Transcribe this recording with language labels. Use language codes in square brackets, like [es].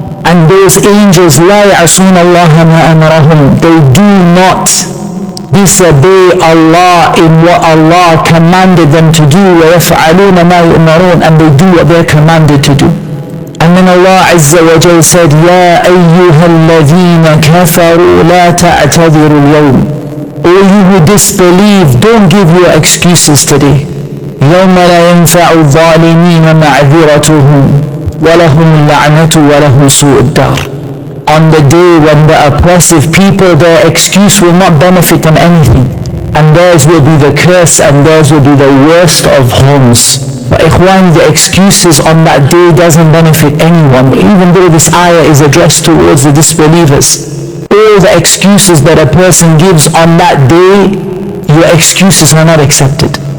[en] And those angels, [ar] لَا يَعْصُونَ اللَّهَ مَا أَمَرَهُمْ, [en] they do not disobey Allah in what Allah commanded them to do, [ar] وَيَفْعَلُونَ مَا يُؤْمَرُونَ, [en] and they do what they're commanded to do. And then Allah Azza wa Jal said, [ar] يَا أَيُّهَا الَّذِينَ كَفَرُوا لَا تَعْتَذِرُوا الْيَوْمِ, [en] all you who disbelieve, don't give your excuses today. [ar] يوم لا ينفع الظالمين معذرتهم ولهم اللعنة وله سوء الدار. [en] On the day when the oppressive people, their excuse will not benefit them anything, and theirs will be the curse, and theirs will be the worst of homes. But ikhwan, the excuses on that day doesn't benefit anyone. Even though this ayah is addressed towards the disbelievers, all the excuses that a person gives on that day, your excuses are not accepted.